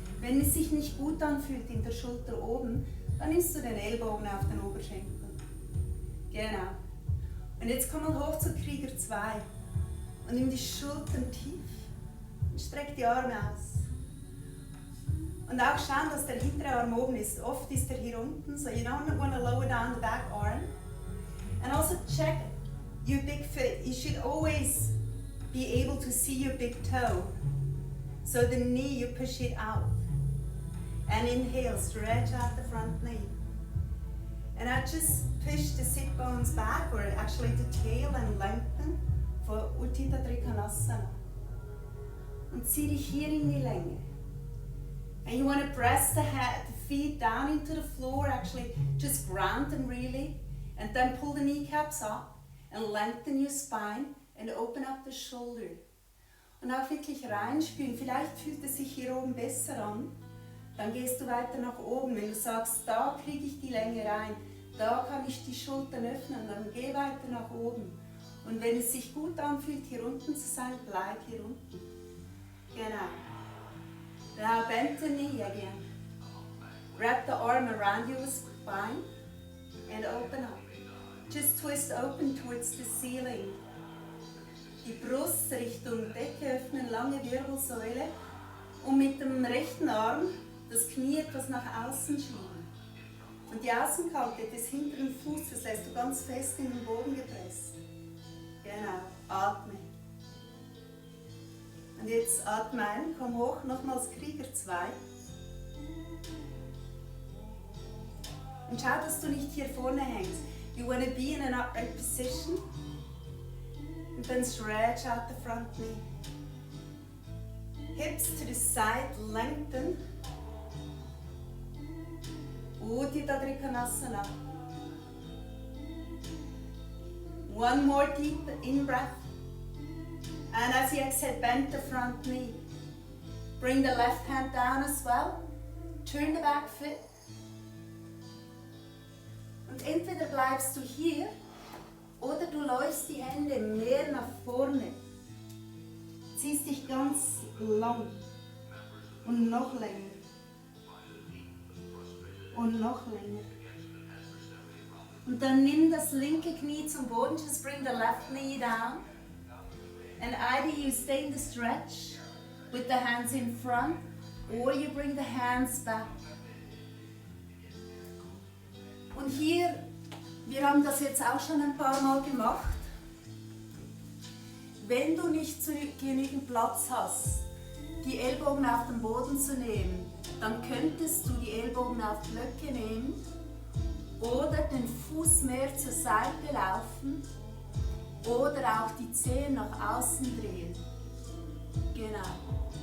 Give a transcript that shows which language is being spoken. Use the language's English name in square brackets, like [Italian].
[German] Wenn es sich nicht gut anfühlt in der Schulter oben, dann nimmst du den Ellbogen auf den Oberschenkel. Genau. Und jetzt komm mal hoch zu Krieger 2 und nimm die Schultern tief und streck die Arme aus. Und auch schauen, dass der hintere Arm oben ist. Oft ist er hier unten, [English] so you don't want to lower down the back arm. And also check your big foot. You should always be able to see your big toe. So the knee, you push it out. And inhale, stretch out the front knee. And I just push the sit bones back, or actually the tail, and lengthen for Utthita Trikonasana. [German] Und zieh dich hier in die Länge. [English] And you want to press the feet down into the floor, actually just ground them really, and then pull the kneecaps up and lengthen your spine and open up the shoulder. [German] Und auch wirklich reinspüren. Vielleicht fühlt es sich hier oben besser an. Dann gehst du weiter nach oben. Wenn du sagst, da kriege ich die Länge rein, da kann ich die Schultern öffnen, dann geh weiter nach oben. Und wenn es sich gut anfühlt, hier unten zu sein, bleib hier unten. [English] Genau. Now bend the knee again. Wrap the arm around your spine and open up. Just twist open towards the ceiling. [German] Die Brust Richtung Decke öffnen, lange Wirbelsäule und mit dem rechten Arm das Knie etwas nach außen schieben. Und die Außenkante des hinteren Fußes lässt du ganz fest in den Boden gepresst. Genau, atme. Und jetzt atme ein, komm hoch, nochmals Krieger 2. Und schau, dass du nicht hier vorne hängst. [English] You want to be in an upright position. And then stretch out the front knee. Hips to the side, lengthen. Utthita Trikonasana. One more deep in-breath. And as you exhale, bend the front knee. Bring the left hand down as well. Turn the back foot. [German] Und entweder bleibst du hier oder du läufst die Hände mehr nach vorne. Ziehst dich ganz lang und noch länger. Und noch länger. Und dann nimm das linke Knie zum Boden. [English] Just bring the left knee down. And either you stay in the stretch with the hands in front, or you bring the hands back. [German] Und hier, wir haben das jetzt auch schon ein paar Mal gemacht. Wenn du nicht genügend Platz hast, die Ellbogen auf den Boden zu nehmen, dann könntest du die Ellbogen auf Blöcke nehmen oder den Fuß mehr zur Seite laufen oder auch die Zehen nach außen drehen. Genau.